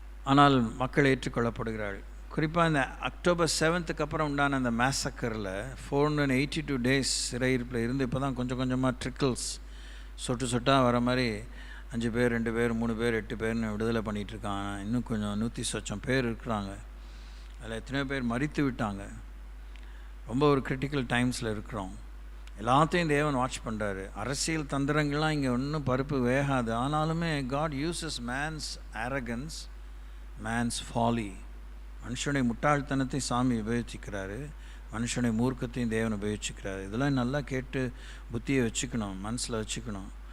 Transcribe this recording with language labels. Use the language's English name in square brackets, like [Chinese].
[Tamil] ஆனால் மக்கள் ஏற்றுக்கொள்ளப்படுகிறார்கள். குறிப்பாக இந்த October 7th அப்புறம் உண்டான அந்த மேசக்கரில் 482 days சிறையிருப்பில் இருந்து இப்போ தான் கொஞ்சம் கொஞ்சமாக ட்ரிக்கிள்ஸ், சொட்டாக வர மாதிரி 5 பேர், 2 பேர், 3 பேர், 8 பேர்னு விடுதலை பண்ணிகிட்ருக்காங்க. இன்னும் கொஞ்சம் 100 பேர் இருக்கிறாங்க. அதில் எத்தனையோ பேர் மரித்து விட்டாங்க. ரொம்ப ஒரு கிரிட்டிக்கல் டைம்ஸில் இருக்கிறோம். எல்லாத்தையும் தேவன் வாட்ச் பண்ணுறாரு. அரசியல் தந்திரங்கள்லாம் இங்கே ஒன்றும் பருப்பு வேகாது. ஆனாலுமே [English] God uses man's arrogance, man's folly. [Tamil] மனுஷனுடைய முட்டாள்தனத்தை சாமி உபயோகிக்கிறாரு, மனுஷனுடைய மூர்க்கத்தையும் தேவன் உபயோகிக்கிறாரு. இதெல்லாம் நல்லா கேட்டு புத்தியை வச்சுக்கணும், மனசில் வச்சுக்கணும்.